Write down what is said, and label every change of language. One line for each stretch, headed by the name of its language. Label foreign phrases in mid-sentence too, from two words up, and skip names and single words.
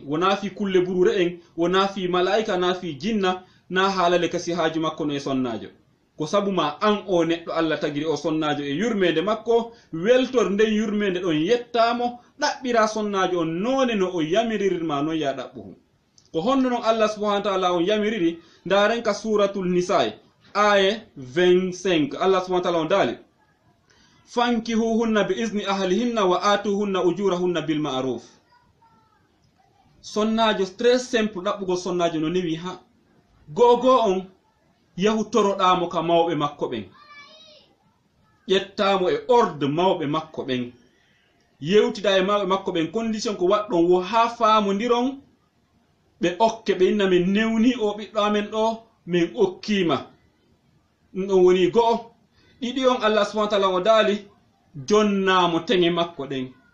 Fula: wona fi kulle burure en wona fi malaika na fi jinna na haalale kasi haaju makko no e sonnajo ko sabu ma an o neɗɗo Allah tagiri o sonnajo e yurmede makko weltor nden yurmede ɗon yettamo ɗaɓɓira sonnajo on none no o yamiririrma non ya ɗaɓɓuhum ko honno noon Allah
Arabic: سبحانه وتعالى
Fula: on yamiriri ndaren ka suratul nisa'i aya 25 Allah
Arabic: سبحانه وتعالى
Fula: on daali
Arabic: فانكحوهن بإذن أهلهن وآتوهن أجورهن بالمعروف
Fula: sonnajo
French: très simple
Fula: ɗaɓɓugo sonnajo no newi ha gogo on yahu toroɗamo ka mawɓe makko ɓen ƴettamo e ordre mawɓe makko ɓen yewtida e mawɓe makko ɓen condition ko waɗɗon wo ha famodiron ɓe okke ɓe inna min newni o ɓiɗɗo amen ɗo min okkima ɗum ɗon woni go'o ɗiɗi on Allah
Arabic: سبحانه وتعالى
Fula: o daali jonnamo teŋe makko ɗen